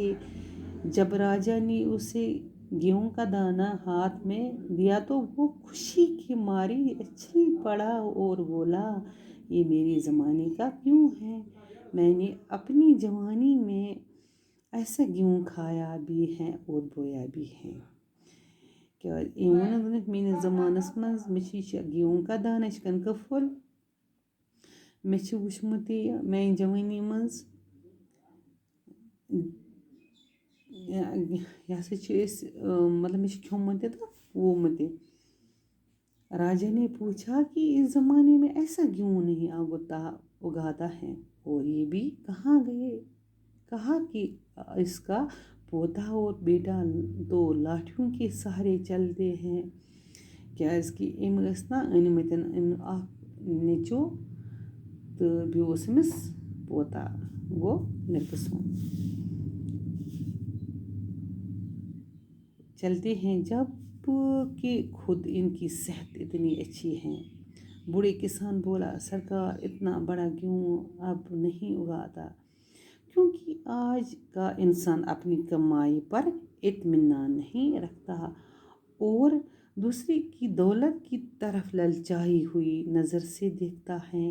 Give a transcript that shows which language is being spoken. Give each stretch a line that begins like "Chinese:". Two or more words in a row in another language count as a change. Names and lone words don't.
Urdu: جب راجا نے اسے گیہوں کا دانہ ہاتھ میں دیا تو وہ خوشی کے مارے اچھل پڑا اور بولا، یہ میرے زمانے کا گیہوں ہے، میں نے اپنی جوانی میں ایسا گیہوں کھایا بھی ہے اور بویا بھی ہے۔
Kashmiri: میٲنِس زمانس منٛز مےٚ چھِ یہِ
Urdu: گیہوں کا دانہ،
Kashmiri: یہِ چھِ کٕنکہٕ پھوٚل، مےٚ چھِ وُچھمُت یہِ میانہِ جوانی منٛز۔ یہِ ہسا چھِ أسۍ مطلب مےٚ چھُ کھیوٚمُت تہِ تہٕ وومُت تہِ۔
Urdu: راجا نے پوچھا کہ اس زمانے میں ایسا گیہوں نہیں اگاتا ہے اور یہ بھی کہاں گئے؟ کہا کہ اس کا پوتا اور بیٹا 2 لاٹھیوں کے سہارے چلتے ہیں
Kashmiri: کیازکہ أمۍ ٲسۍ نا أنمٕتۍ اکھ نیٚچوٗ تہٕ بیٚیہِ اوس أمِس پوتا، گوٚو نِپہٕ سُنٛد۔
Urdu: چلتے ہیں جب کہ خود ان کی صحت اتنی اچھی ہے۔ بوڑھے کسان بولا، سرکار اتنا بڑا گیہوں اب نہیں اگاتا کیونکہ آج کا انسان اپنی کمائی پر اطمینان نہیں رکھتا اور دوسرے کی دولت کی طرف للچائی ہوئی نظر سے دیکھتا ہے۔